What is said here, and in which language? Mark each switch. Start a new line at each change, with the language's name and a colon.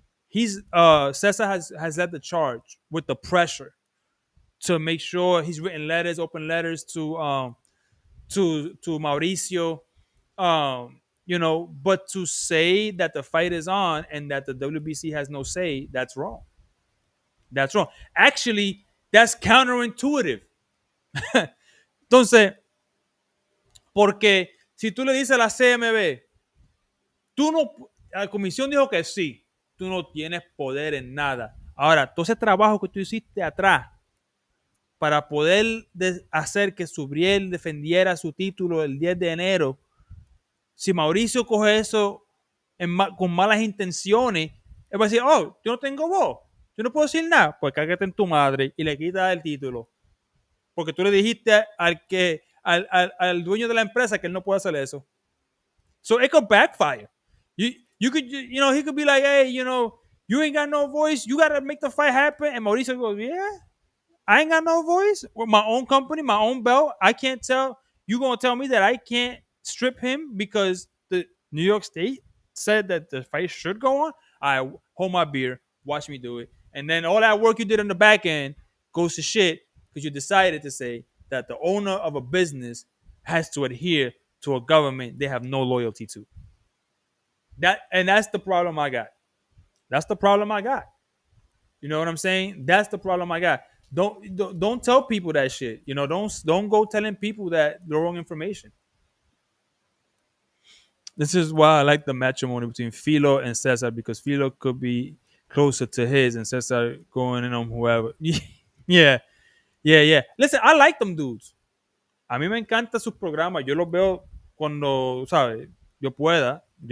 English: Cesar has led the charge with the pressure to make sure he's written letters, open letters to Mauricio, But to say that the fight is on and that the WBC has no say, that's wrong. That's wrong. Actually, that's counterintuitive.
Spanish: Entonces, porque si tú le dices a la CMB, tú no, la comisión dijo que sí, tú no tienes poder en nada. Ahora, todo ese trabajo que tú hiciste atrás para poder hacer que Subriel defendiera su título el 10 de enero, si Mauricio coge eso con malas intenciones, él va a decir, oh, yo no tengo voz, yo no puedo decir nada, pues cágate en tu madre y le quita el título. Porque tú le dijiste al dueño de la empresa que él no puede hacer eso.
English: So it could backfire. You could, he could be like, hey, you ain't got no voice, you got to make the fight happen. And Mauricio goes, yeah, I ain't got no voice. With my own company, my own belt, I can't tell. You gonna tell me that I can't strip him because the New York State said that the fight should go on? I hold my beer, watch me do it, and then all that work you did on the back end goes to shit because you decided to say that the owner of a business has to adhere to a government they have no loyalty to. That's the problem I got. That's the problem I got. You know what I'm saying? That's the problem I got. Don't tell people that shit. Don't go telling people that the wrong information. This is why I like the matrimony between Philo and Cesar because Philo could be closer to his and Cesar going in on whoever. Yeah, yeah. Listen, I like them dudes.
Spanish: A mí me encantan sus programas. Yo los veo cuando, ¿sabes? Yo pueda.